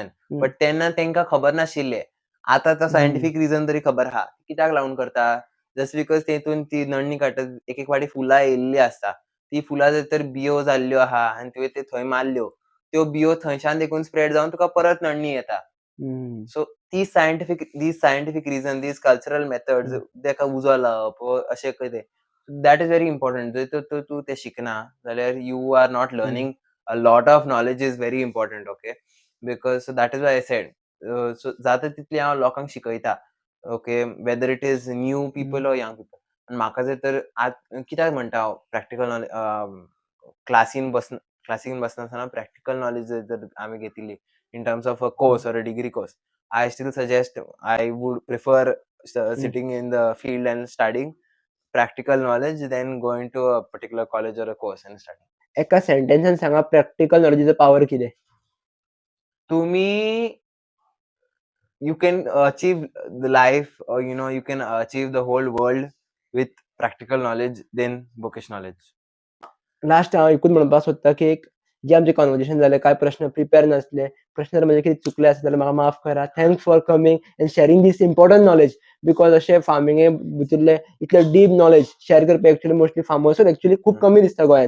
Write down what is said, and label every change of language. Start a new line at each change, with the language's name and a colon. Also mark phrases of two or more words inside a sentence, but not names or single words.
Konkani: बट तेन्ना तांकां खबर नाशिल्लें. आतां तो सायंटिफीक रिझन तरी खबर आहा. कित्याक लागून करता?
English: just because
Konkani: तेतून ती नडणी काडटा एक एक फावटी फुलां येयल्लीं आसता. ती फुलां जर तर बियो जाल्ल्यो आहा आनी तुवें त्यो थंय मारल्यो. त्यो बियो थंयच्यान देखून स्प्रेड जावन तुका परत नडणी येता.
English: सो these scientific reason, these cultural methods,
Konkani: ताका उजो लावप व अशें कितें,
English: that is very important.
Konkani: जर तूं तें शिकना जाल्यार
English: you are not learning a lot of knowledge is very important. okay, because so that is why I said.
Konkani: सो जाता तितली हांव लोकांक शिकयता.
English: okay, whether it is new people or young people.
Konkani: आनी म्हाका जर तर कित्याक म्हणटा हांव
English: practical knowledge
Konkani: क्लासीन बसनासतना
English: practical knowledge
Konkani: जर आमी घेतिल्ली
English: in terms of a course or a degree course, I still suggest, I would prefer sitting in the field and studying practical knowledge than going to a particular college or a course and studying.
Konkani: एका सेंटेन्सान सांगा प्रॅक्टिकल नॉलेजीचो पॉवर कितें?
English: तुम्ही you can achieve the life, or you can achieve the whole world with practical knowledge than bookish knowledge.
Konkani: लास्ट हांव एकूच म्हणपाक सोदतां की जे आमचे कन्वर्सेशन जालें, कांय प्रश्न प्रिपेर नासले. प्रश्न जर म्हजे कितें चुकले आसत जाल्यार म्हाका माफ करा.
English: thanks for coming and sharing this important knowledge.
Konkani: बिकॉज अशें फार्मिंगे भितरले इतलें
English: deep knowledge
Konkani: शेअर करपाक एक्चुअली मोस्टली फार्मर्सूच एक्चुअली खूब कमी दिसता गोंयांत.